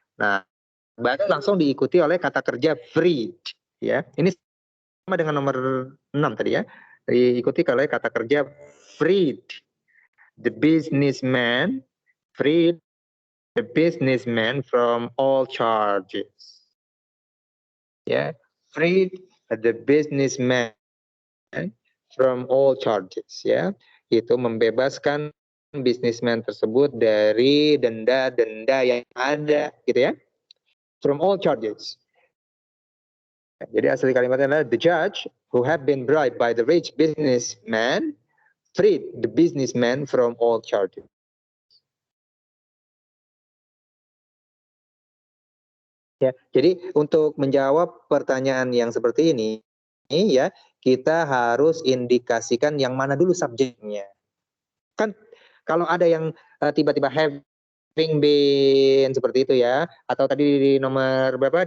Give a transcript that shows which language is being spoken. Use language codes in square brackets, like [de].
[id] Nah, baru langsung diikuti oleh kata kerja freed ya. Ini sama dengan nomor 6 tadi ya. Diikuti oleh kata kerja freed. [en] The businessman freed the businessman from all charges. Ya, freed the businessman from all charges ya. [id] Itu membebaskan businessman tersebut dari denda-denda yang ada gitu ya. From all charges. Jadi asli kalimatnya adalah [en] the judge who had been bribed by the rich businessman freed the businessman from all charges. [id] Ya, jadi untuk menjawab pertanyaan yang seperti ini ya, kita harus indikasikan yang mana dulu subjeknya. Kan kalau ada yang tiba-tiba [en] having been [id] seperti itu ya, atau tadi di nomor berapa?